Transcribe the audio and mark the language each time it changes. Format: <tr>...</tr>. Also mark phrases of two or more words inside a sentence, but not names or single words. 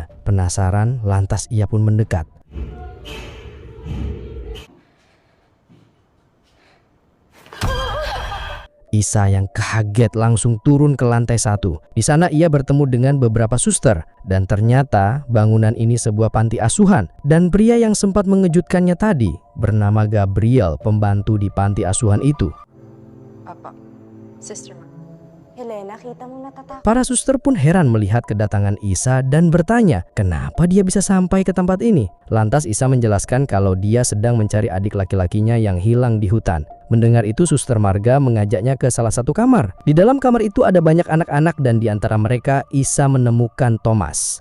<id>Penasaran, lantas ia pun mendekat. Isa yang kaget langsung turun ke lantai 1. Di sana ia bertemu dengan beberapa suster, dan ternyata bangunan ini sebuah panti asuhan. Dan pria yang sempat mengejutkannya tadi bernama Gabriel, pembantu di panti asuhan itu. Apa?</id> <tl>Sister Helena, kita mo natatakot.</tl> <id>Para suster pun heran melihat kedatangan Isa dan bertanya, kenapa dia bisa sampai ke tempat ini? Lantas Isa menjelaskan kalau dia sedang mencari adik laki-lakinya yang hilang di hutan. Mendengar itu, Suster Marga mengajaknya ke salah satu kamar. Di dalam kamar itu ada banyak anak-anak dan di antara mereka Isa menemukan Thomas.</id>